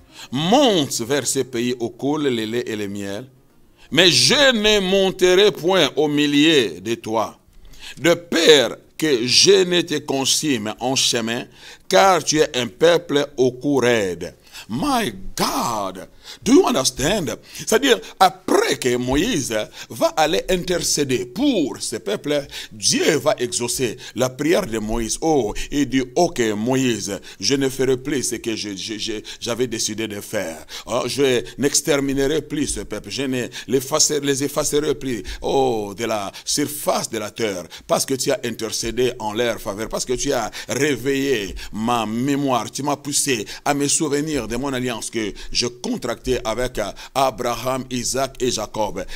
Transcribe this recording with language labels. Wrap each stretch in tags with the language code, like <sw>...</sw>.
<fr>monte vers ces pays où coulent le lait et le miel. Mais je ne monterai point au milieu de toi, de peur que je ne te consume en chemin, car tu es un peuple au cou raide.</fr> <en>My God, do you understand?</en> <fr>C'est-à-dire, après que Moïse va aller intercéder pour ce peuple, Dieu va exaucer la prière de Moïse. Oh, il dit, ok Moïse, je ne ferai plus ce que j'avais décidé de faire. Oh, je n'exterminerai plus ce peuple, je ne les effacerai plus de la surface de la terre, parce que tu as intercédé en leur faveur, parce que tu as réveillé ma mémoire, tu m'as poussé à me souvenir de mon alliance que je contractais avec Abraham, Isaac et Jacob.</fr>